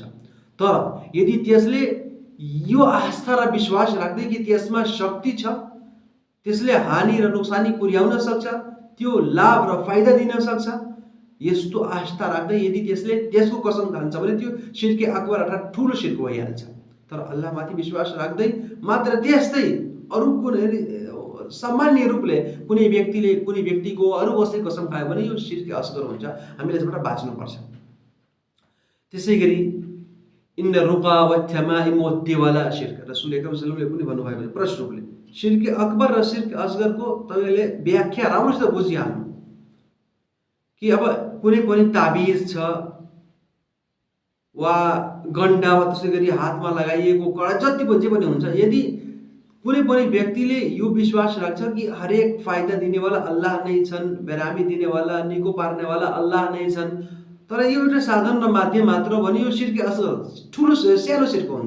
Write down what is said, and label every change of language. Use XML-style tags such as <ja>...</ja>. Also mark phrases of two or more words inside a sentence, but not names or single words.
<ne>तर यदि त्यसले यो आस्था र विश्वास राख्दै कि त्यसमा शक्ति छ, त्यसले हानि र नोक्सानी पुर्याउन सक्छ, त्यो लाभ र फाइदा दिन सक्छ, यस्तो आस्था राख्दै यदि त्यसले त्यसको कसम खान्छ भने त्यो</ne> <ar>شرك أكبر</ar> <ne>अर्थात् ठुलो शिर्क भइहाल्छ। तर अल्लाहमाथि विश्वास राख्दै मात्र त्यस्तै अरू कुनै सामान्य रूपले कुनै व्यक्तिले कुनै व्यक्तिको अरू कसैको कसम खायो भने यो</ne> <ar>شرك أصغر</ar> <ne>हुन्छ, हामीले यसबाट बाँच्नुपर्छ। त्यसै गरी</ne> <ar>إن الرقى والتمائم والتولة شرك، رسول أكرم صلى الله عليه وسلم</ar> <ne>पनि भन्नुभएको छ प्रष्ट रूपले।</ne> <ar>شرك أكبر</ar> <ne>र शिर्क असगरको तपाईँले व्याख्या राम्रोसित बुझिहाल्नु कि अब कुनै पनि ताबिज छ वा गन्डा वा त्यसै गरी हातमा लगाइएको कडा जति पनि जे पनि हुन्छ, यदि कुनै पनि व्यक्तिले यो विश्वास राख्छ कि हरेक फाइदा दिनेवाला अल्लाह नै छन्, बेरामी दिनेवाला निको पार्नेवाला अल्लाह नै छन्, तर यो एउटा साधन र माध्यम मात्र भने यो</ne> <ar>شرك أصغر</ar> <ne>ठुलो सानो शिर्क हुन्छ।</ne>